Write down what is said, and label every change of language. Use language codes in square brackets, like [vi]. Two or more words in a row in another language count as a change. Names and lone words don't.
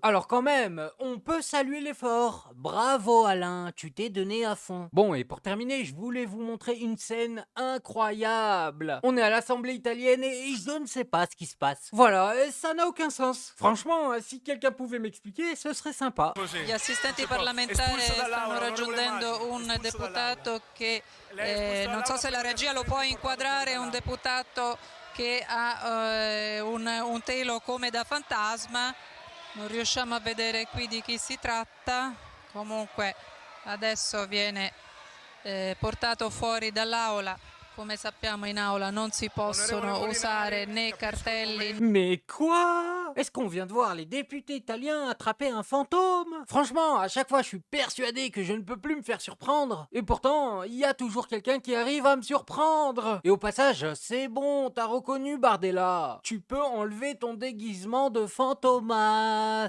[fr] Alors quand même, on peut saluer l'effort. Bravo Alain, tu t'es donné à fond. Bon, et pour terminer, je voulais vous montrer une scène incroyable. On est à l'Assemblée italienne et je ne sais pas ce qui se passe. Voilà, ça n'a aucun sens. Franchement, si quelqu'un pouvait m'expliquer, ce serait sympa. [it] Gli assistenti parlamentari stanno raggiungendo un deputato che non so se la regia lo può inquadrare, un deputato che ha un telo come da fantasma. Non riusciamo a vedere qui di chi si tratta. Comunque adesso viene portato fuori dall'aula. Come sappiamo, in aula non si possono usare né cartelli. [fr] Mais quoi? Est-ce qu'on vient de voir les députés italiens attraper un fantôme? Franchement, à chaque fois, je suis persuadé que je ne peux plus me faire surprendre. Et pourtant, il y a toujours quelqu'un qui arrive à me surprendre. Et au passage, c'est bon, t'as reconnu Bardella. Tu peux enlever ton déguisement de fantomas.